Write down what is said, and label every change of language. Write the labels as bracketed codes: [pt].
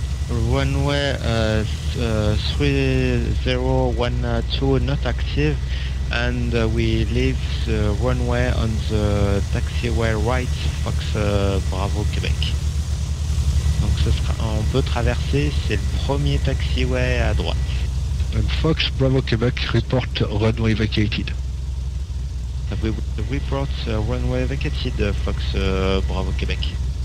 [en] Runway 3012 not active, and we leave the runway on the taxiway right, Fox Bravo Québec. [fr] Donc on peut traverser, c'est le premier taxiway à droite. [en] And Fox Bravo Quebec report runway vacated. We report runway vacated, Fox Bravo Québec.